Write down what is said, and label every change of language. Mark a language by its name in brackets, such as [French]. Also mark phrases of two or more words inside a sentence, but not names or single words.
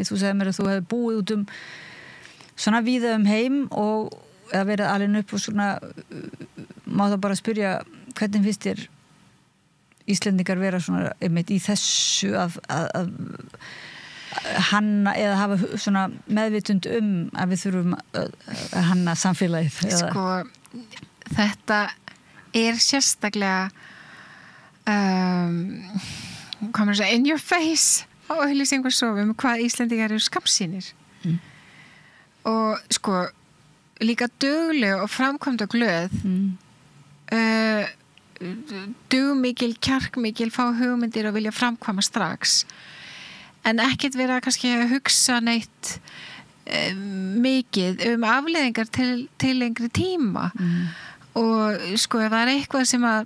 [Icelandic] Þú sagði mér að þú hefði búið út svona víða heim og eða verið alin upp og svona má það bara spyrja hvernig finnst þér Íslendingar vera svona einmitt í þessu að hanna eða hafa svona meðvitund að við þurfum að hanna samfélagið eða... Sko þetta er sérstaklega hvað maður segja [English] in your face [Icelandic] á auglýsingasofum hvað Íslendingar eru skammsýnir og sko líka dugleg og framkvæmd og glöð dugmikil, kjarkmikil fá hugmyndir og vilja framkvæma strax en ekkert vera kannski að hugsa neitt mikið afleiðingar til lengri tíma og sko ef það er eitthvað sem að